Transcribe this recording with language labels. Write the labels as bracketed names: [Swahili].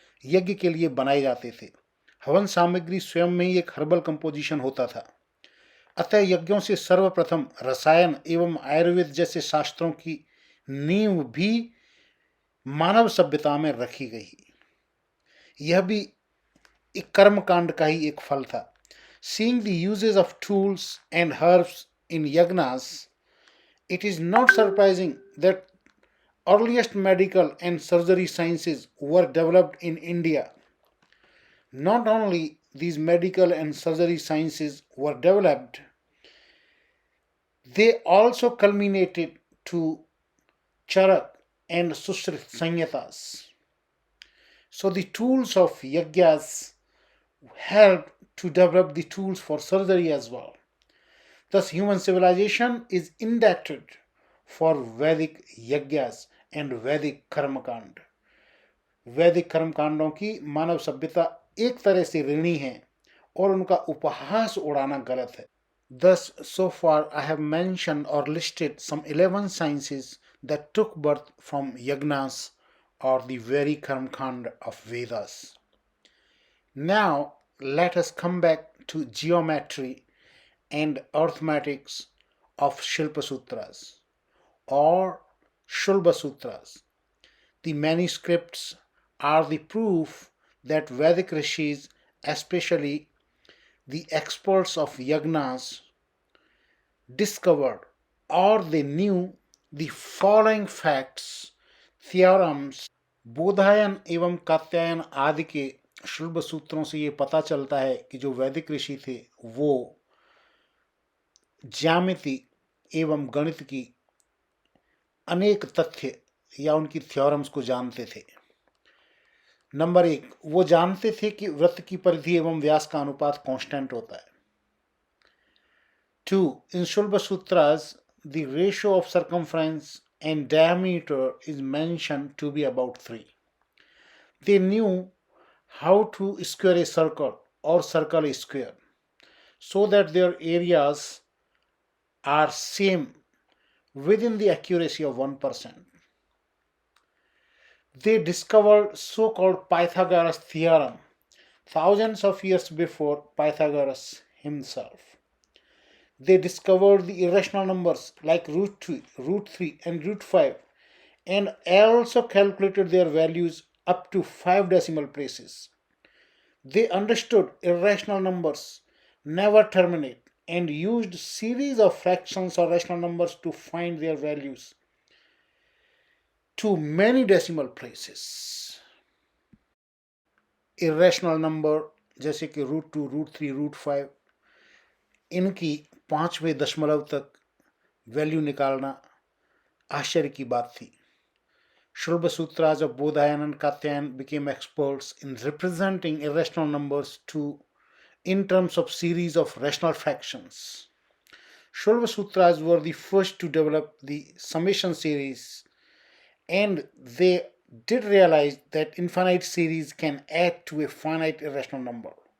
[Hindi] यज्ञ के लिए बनाए जाते थे। हवन सामग्री स्वयं में ही एक हर्बल कंपोजिशन होता था। अतः यज्ञों से सर्वप्रथम रसायन एवं आयुर्वेद जैसे शास्त्रों की नींव भी मानव सभ्यता में रखी गई। यह भी एक कर्म कांड का ही एक फल था। [English] Seeing the uses of tools and herbs in yagnas, it is not surprising that earliest medical and surgery sciences were developed in India. Not only these medical and surgery sciences were developed, they also culminated to charak and susrit sanyatas. So the tools of yagyas helped to develop the tools for surgery as well. Thus, human civilization is indebted for Vedic yajnas and Vedic karmakand. [Hindi] वैदिक कर्मकांडों की मानव सभ्यता एक तरह से ऋणी है और उनका उपहास उड़ाना गलत है। [English] Thus, so far I have mentioned or listed some 11 sciences that took birth from yagnas or the very karmkand of Vedas. Now, let us come back to geometry and arithmetics of Shilpa Sutras or Shulba Sutras. The manuscripts are the proof that Vedic rishis, especially the experts of yagnas, discovered or they knew the following facts, theorems. [Hindi] Baudhayana एवं कात्यायन आदि के शुल्ब सूत्रों से ये पता चलता है कि जो वैदिक ऋषि थे वो ज्यामिति एवं गणित की अनेक तथ्य या उनकी थ्योरम्स को जानते थे। नंबर 1, वो जानते थे कि वृत्त की परिधि एवं व्यास का अनुपात कांस्टेंट होता है। [English] 2, in Shulba Sutras, the ratio of circumference and diameter is mentioned to be about 3. They knew how to square a circle or circle a square so that their areas are same within the accuracy of 1%. They discovered so-called Pythagoras theorem thousands of years before Pythagoras himself. They discovered the irrational numbers like root 2, root 3 and root 5 and also calculated their values up to 5 decimal places. They understood irrational numbers never terminate and used series of fractions or rational numbers to find their values to many decimal places. Irrational number [Hindi] जैसे कि root 2, root 3, root 5, इनकी 5वें दशमलव तक value निकालना आश्चर्य की बात थी। [English] Shulba Sutras of Bodhayan and Katyayan became experts in representing irrational numbers in terms of series of rational fractions. Shulba Sutras were the first to develop the summation series, and they did realize that infinite series can add to a finite irrational number.